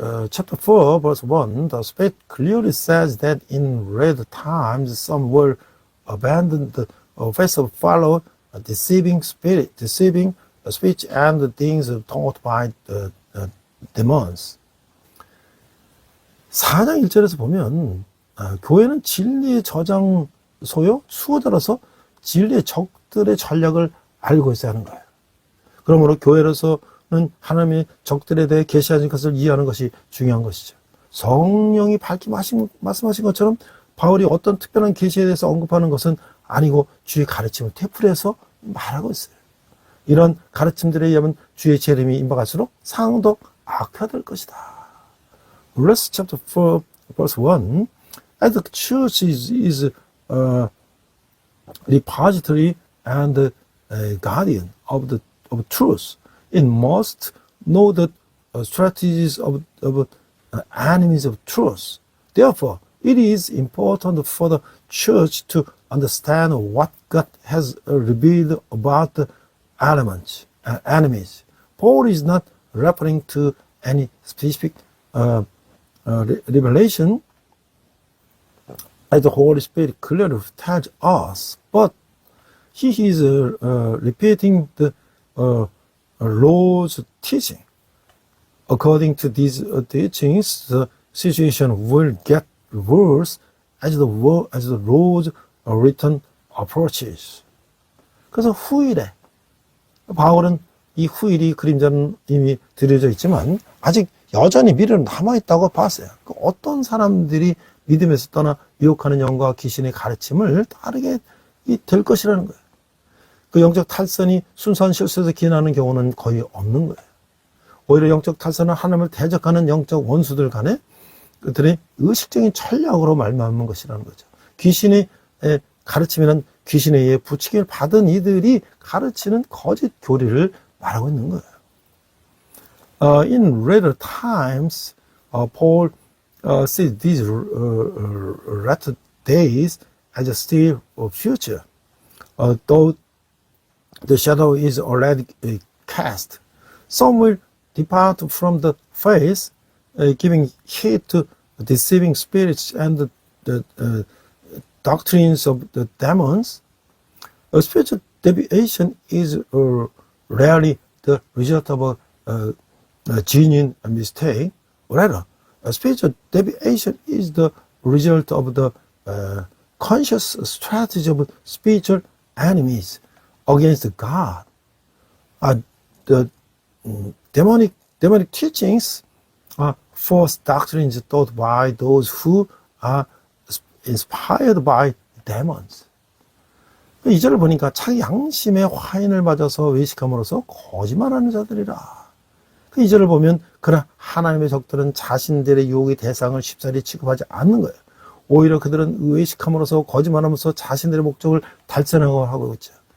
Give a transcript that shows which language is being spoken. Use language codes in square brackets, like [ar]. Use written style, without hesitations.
[en] Chapter 4, verse 1, the Spirit clearly says that in later times some will abandon the faith of follow a deceiving speech and the things taught by the demons. [ko] 4장 1절에서 보면 교회는 진리의 저장소요, 수호자로서 진리의 적들의 전략을 알고 있어야 하는 거예요. 그러므로 교회로서는 하나님의 적들에 대해 계시하신 것을 이해하는 것이 중요한 것이죠. 성령이 밝히 말씀하신 것처럼 바울이 어떤 특별한 계시에 대해서 언급하는 것은 아니고 주의 가르침을 되풀이해서 말하고 있어요. 이런 가르침들에 의하면 주의 재림이 임박할수록 상도 악화될 것이다. [en] Romans chapter 4, verse 1, as the church is repository and guardian of truth, it must know the strategies of enemies of truth. Therefore, it is important for the church to understand what God has revealed about the enemies. Paul is not referring to any specific revelation as the Holy Spirit clearly tells us, but he is repeating the Lord's teaching. According to these teachings, the situation will get worse as the Lord's return approaches. [ko] 그래서 후일에 바울은 이 후일이 그림자는 이미 드려져 있지만 아직 여전히 미래는 남아있다고 봤어요. 어떤 사람들이 믿음에서 떠나 유혹하는 영과 귀신의 가르침을 따르게 될 것이라는 거예요. 그 영적 탈선이 순수한 실수에서 기인하는 경우는 거의 없는 거예요. 오히려 영적 탈선은 하나님을 대적하는 영적 원수들 간에 그들의 의식적인 전략으로 말미암은 것이라는 거죠. 귀신의 가르침이란 귀신에 의해 부추김을 받은 이들이 가르치는 거짓 교리를 말하고 있는 거예요. [en] In later times, Paul sees these latter days as a still future, though the shadow is already cast. Some will depart from the faith, giving heed to deceiving spirits and the doctrines of the demons. A spiritual deviation is rarely the result of a genuine mistake. Rather, a spiritual deviation is the result of the conscious strategy of spiritual enemies against God. The demonic teachings are false doctrines taught by those who are inspired by demons. [ko] 이 절을 보니까 자기 양심의 화인을 맞아서 외식함으로써 거짓말하는 자들이라. 이 절을 보면 그러나 하나님의 적들은 자신들의 유혹의 대상을 쉽사리 취급하지 않는 거예요. 오히려 그들은 외식함으로써 거짓말하면서 자신들의 목적을 달성하고 하고 있죠.